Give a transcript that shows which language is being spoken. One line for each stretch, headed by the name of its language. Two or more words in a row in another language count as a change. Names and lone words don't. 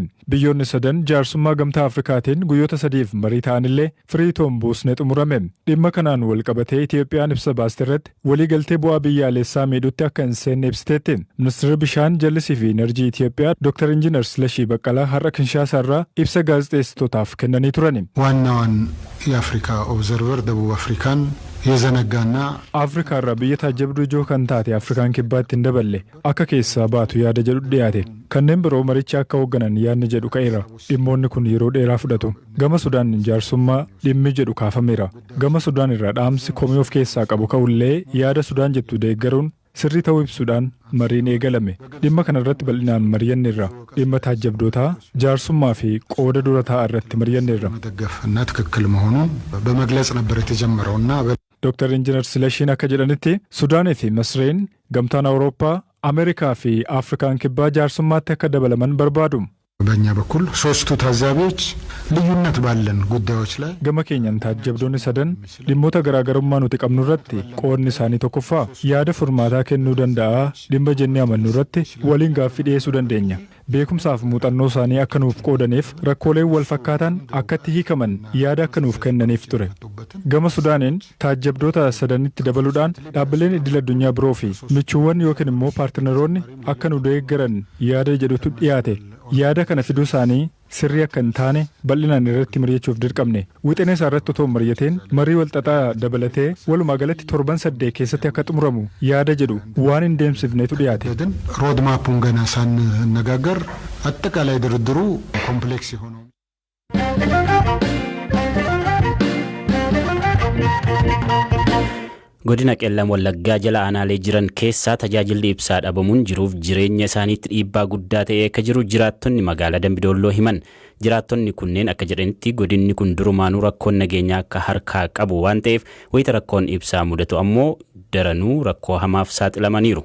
Oromo: Biyyoonni sadan jaarsummaa gamtaa Afrikaatiin guyyoota sadiif marii ta'anillee firii toon buusnee xumurame. Dhimma kanaan wal qabatee Itoophiyaan ibsa baaste irratti waliigaltee bu'aa biyyaalessaa miidhutti akka hin seenne ibsiteetti. Ministeerri bishaan jallisii fi enerjii Itoophiyaa Dr. Injiinar Silashii Baqqalaa har'a Kinshaasaa irraa ibsa gaazexeessitootaaf kennanii turani.
Amharic: ዋናዋን የአፍሪካ ኦብዘርቨር ደቡብ አፍሪካን የዘነጋና
Oromo: አፍሪካ irraa biyya taajabduu ijoo kan taate Afrikaan kibbaatti hin daballe akka keessaa baatu yaada jedhu dhiyaate. Kanneen biroo maricha akka hoogganan yaadni jedhu ka'eera. Dhimmoonni kun yeroo dheeraa fudhatu. Gama Sudaan jaarsummaa dhimmi jedhu kaafameera. Gama Sudaan irraa dhaamsi komii of keessaa qabu ka'ullee yaada Sudaan jettu deeggaruun sirrii ta'uu ibsuudhaan mariin eegalame. Dhimma kanarratti bal'inaan mari'anneerra. Dhimma taajabdootaa jaarsummaa fi qooda dura taa'aa irratti mari'anneerra.
Amharic: መደገፍና ትክክል መሆኑን በመግለጽ ነበር የተጀመረውና
Oromo: Dr. Injiinar Silashiin akka jedhanitti Suudaanii fi Masriin gamtaan Awurooppaa, Ameerikaa fi Afrikaan kibbaa jaarsummaatti akka dabalaman barbaadu.
Amharic: በእኛ በኩል ሶስቱ ታዛቢዎች ልዩነት ባለን ጉዳዮች ላይ
Oromo: gama keenyan taajabdoonni sadan dhimmoota garaagarummaa nuti qabnu irratti qoodni isaanii tokkoffaa yaada furmaataa kennuu danda'a dhimma jennee amannu irratti waliin gaaffii dhiyeessuu dandeenya. Beekumsaaf muuxannoo isaanii akka nuuf qoodaniif rakkooleen wal fakkaatan akkatti hiikaman yaada akka nuuf kennaniif ture. Gama Sudaaniin taajabdoota sadanitti dabaluudhaan dhaabbileen idil addunyaa biroo fi michuuwwan yookiin immoo paartinaroonni akka nu deeggaran yaada jedhutu dhiyaate. Yaada kana fiduu isaanii sirrii akka hin taane bal'inaan irratti mari'achuuf dirqamne. Wixinee isaa irratti otoo mari'ateen marii walxaxaa dabalatee walumaa galatti 7 keessatti akka xumuramu yaada jedhu waan hin deemsifneetu dhiyaate.
Amharic: ሮድማፑን ገና ሳንነጋገር አጠቃላይ ድርድሩ ኮምፕሌክስ የሆነው
Oromo: Godina qellam wallaggaa jala aanaalee jiran keessaa tajaajilli ibsaa dhabamuun jiruuf jireenya isaaniitti dhiibbaa guddaa ta'ee akka jiru jiraattonni magaalaa Dambidolloo himan. Jiraattonni kunneen akka jedhanitti godinni kun durumaanuu rakkoon nageenyaa akka harkaa qabu waan ta'eef wayita rakkoon ibsaa mudatu ammoo daranuu rakkoo hamaaf saaxilamaniiru.